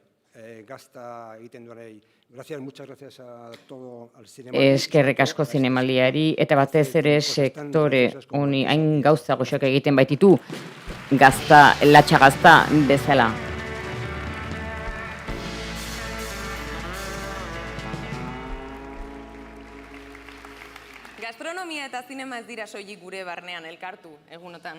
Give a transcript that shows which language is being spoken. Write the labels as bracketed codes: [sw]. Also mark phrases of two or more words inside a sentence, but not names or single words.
[eu] Gazta egiten duenei. [es] Muchas gracias a todo al cinema. [eu] Eskerrik asko zinemaliari eta batez ere sektore honi hain gauza goxoak egiten baititu gazta, latxa gazta bezala. Gastronomia eta zinema ez dira soilik gure barnean elkartu egunotan.